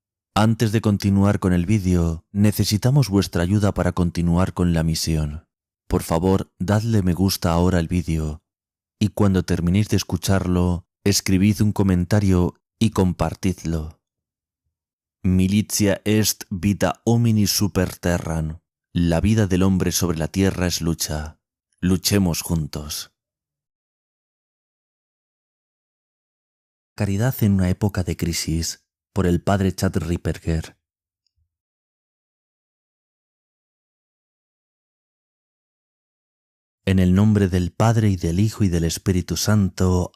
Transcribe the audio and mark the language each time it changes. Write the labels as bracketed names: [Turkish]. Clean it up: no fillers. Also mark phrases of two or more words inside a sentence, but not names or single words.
[Spanish] Antes de continuar con el vídeo, necesitamos vuestra ayuda para continuar con la misión. Por favor, dadle me gusta ahora al vídeo y cuando terminéis de escucharlo, escribid un comentario y compartidlo. [Latin] Militia est vita homini super terram. [Spanish] La vida del hombre sobre la tierra es lucha. Luchemos juntos. Caridad en una época de crisis, por el padre Chad Ripperger. En el nombre del Padre y del Hijo y del Espíritu Santo.